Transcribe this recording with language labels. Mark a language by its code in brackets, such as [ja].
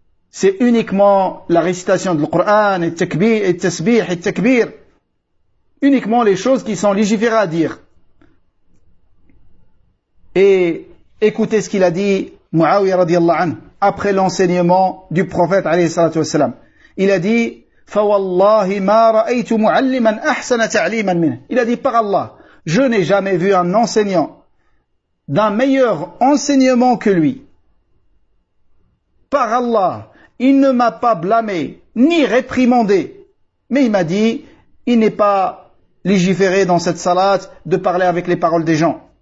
[fr] C'est uniquement la récitation du Coran et takbir et tasbih et takbir. Uniquement les choses qui sont légiférées à dire. Et écoutez ce qu'il a dit Muawiyah radiyallahu anhu après l'enseignement du prophète alayhi salatu wassalam. Il a dit [ar] فوالله ما رأيت معلما أحسن تعليما منه. [fr] Il a dit par Allah, je n'ai jamais vu un enseignant d'un meilleur enseignement que lui. Par Allah, il ne m'a pas blâmé ni réprimandé, mais il m'a dit, il n'est pas légiféré dans cette salat de parler avec les paroles des gens.